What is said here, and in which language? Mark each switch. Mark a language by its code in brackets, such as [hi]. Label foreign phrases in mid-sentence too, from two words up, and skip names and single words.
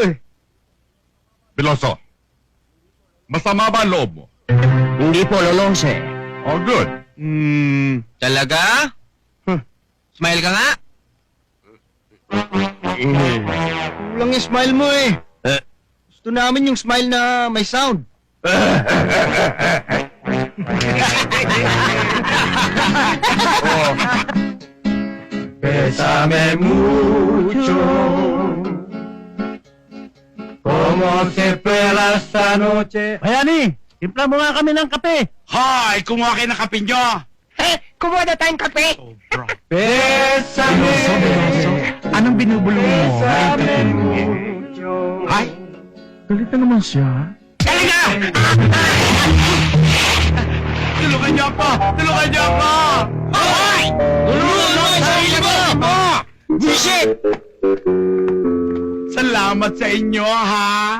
[tl] Veloso, masama ba ang loob mo? Hindi po, Lolo Jose. [en] Oh, good. [tl] Talaga? Smile ka nga? Kulang yung smile mo Gusto namin yung smile na may sound. [es] Bésame mucho, como se pela esta noche. [tl] Bayani, timpla mo nga kami ng kape. Hoy, kumuha kayo ng kape nyo. Kumuha na tayong kape. Sobra. [es] Bésame, [tl] Veloso, anong binubulong mo? [es] bésame mucho. [tl] Ay, Galit na naman siya. galinga! Tulungan niyo ako! Tulungan niyo ako! Hoy! Tulungan mo ang sarili mo! Visit! Salamat sa inyo, ha?